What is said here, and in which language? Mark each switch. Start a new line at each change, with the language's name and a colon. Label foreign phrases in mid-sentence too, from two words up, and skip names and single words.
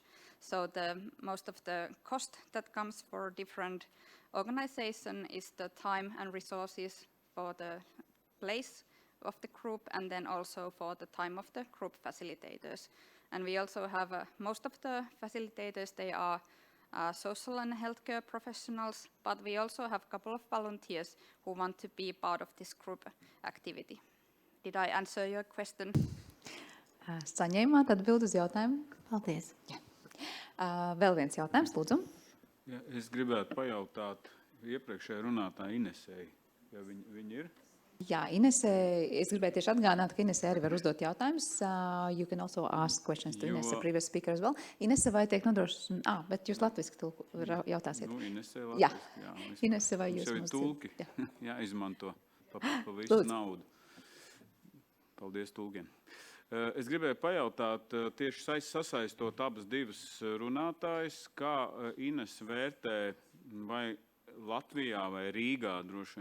English: So most of the cost that comes for different organization is the time and resources for the place of the group and then also for the time of the group facilitators. And we also have most of the facilitators, they are social and healthcare professionals, but we also have a couple of volunteers who want to be part of this group activity. Did I answer your question?
Latvian: Saņēmāt atbildi uz jautājumu? Paldies. Jā. Vēl viens jautājums, lūdzu. Ja, es gribētu pajautāt iepriekšējai runātāji Inesei, ja viņi ir? Jā, Inese, es gribēju tieši atgādināt, ka Inese arī var uzdot jautājumus.
English: You can also ask questions to Inese, previous speaker as well.
Latvian: Inese, vai tiek nodrošināts? Bet jūs latviski jautāsiet. Nu, Inese latviski, jā. Inese, vai jūs mums ir tulki, jāizmanto pa visu naudu. Paldies tulkiem. Es gribēju pajautāt, tieši sasaistot abas divas runātājas, kā Ines vērtē vai Latvijā vai Rīgā, droši